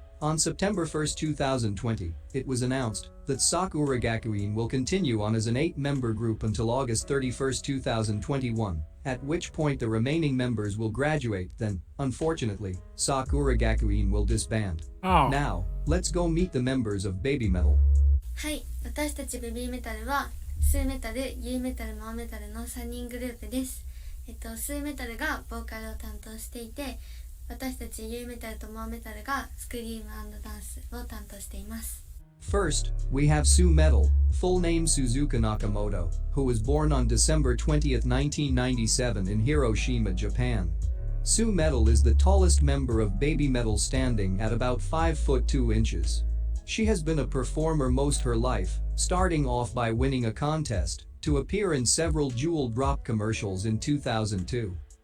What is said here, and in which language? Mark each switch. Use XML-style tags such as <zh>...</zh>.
<en>On September 1, 2020, it was announced that Sakura Gakuin will continue on as an 8-member group until August 31, 2021, at which point the remaining members will graduate. Then, unfortunately, Sakura Gakuin will disband. Now, let's go meet the members of Baby Metal.</en> <ja>はい、私たちベビーメタルはスーメタル、ユーメタル、モアメタルの3人グループです。スーメタルがボーカルを担当していて、私たちユーメタルとモアメタルがスクリーム&ダンスを担当しています。</ja> <en>First, we have Su Metal, full name Suzuka Nakamoto, who was born on December 20, 1997 in Hiroshima, Japan. Su Metal is the tallest member of Baby Metal, standing at about 5 foot 2 inches. She has been a performer most her life, starting off by winning a contest to appear in several Jewel Drop commercials in 2002.</en>